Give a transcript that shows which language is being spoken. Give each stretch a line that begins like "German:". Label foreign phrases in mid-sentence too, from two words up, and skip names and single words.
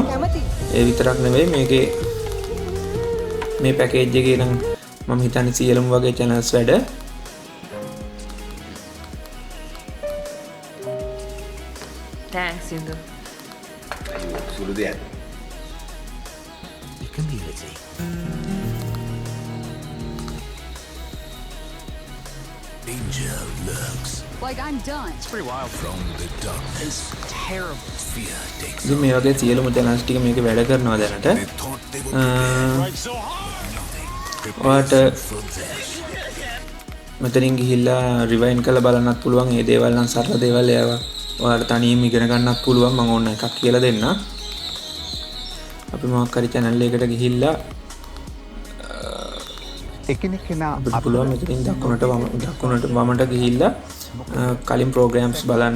Sinhala: ඒ විතරක් නෙවෙයි මේකේ මේ පැකේජ් එකේ නම් මම හිතන්නේ සියලුම වගේ channels වැඩ.
English: Thanks Sindu.
Sinhala: සුළු දෙයක්.
English: The community. Danger lurks. Like I'm done. It's pretty wild. From the darkness, Terrible. fear takes
Sinhala: ඉතින් මේ වගේ සියලුම channels ටික මේක වැඩ කරනවා දැනට.
English: They thought they would
Sinhala: ඔයාට
English: for this.
Sinhala: මෙතනින් ගිහිල්ලා රිවයින්ඩ් කරලා බලන්නත් පුළුවන්. මේ දේවල් නම් සරල දේවල් ඒවා ඔයාලට තනියම ඉගෙන ගන්නත් පුළුවන්. මම ඕන එකක් කියලා දෙන්න. අපි මොකක් හරි channel එකකට ගිහිල්ලා එකිනෙකනා අපිට පුළුවන් මෙතනින් දකුණට වමට ගිහිල්ලා කලින් programs බලන්න.